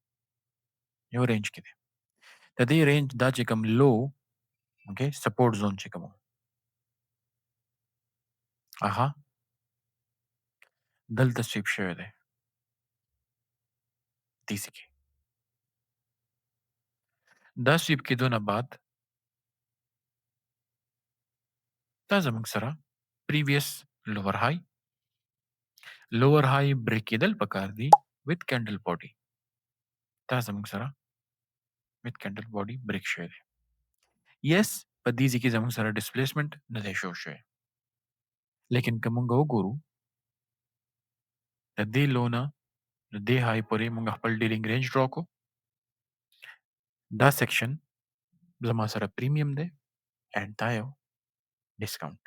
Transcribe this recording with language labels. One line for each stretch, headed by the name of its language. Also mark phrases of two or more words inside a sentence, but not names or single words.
Pashto: د دې رینج دا چې کوم
English: low okay support zone
Pashto: چې کوم هغه دلته سویپ شوی دی دې ځای کې. دا سویپ کېدو نه بعد دا زموږ سره
English: previous lower high
Pashto: بریک کېدل پکار دي
English: with candle body
Pashto: دا زموږ سره
English: with candle body break
Pashto: شوی دی. yes په دې ځای کې زموږ سره displacement نه دی شو شوی، لیکن که موږ وګورو د دې لو نه د دې های پورې موږ خپل
English: dealing range
Pashto: ډرا کو. دا سیکشن زما سره پریمیم دی اینڈ دا یو ډسکاونټ.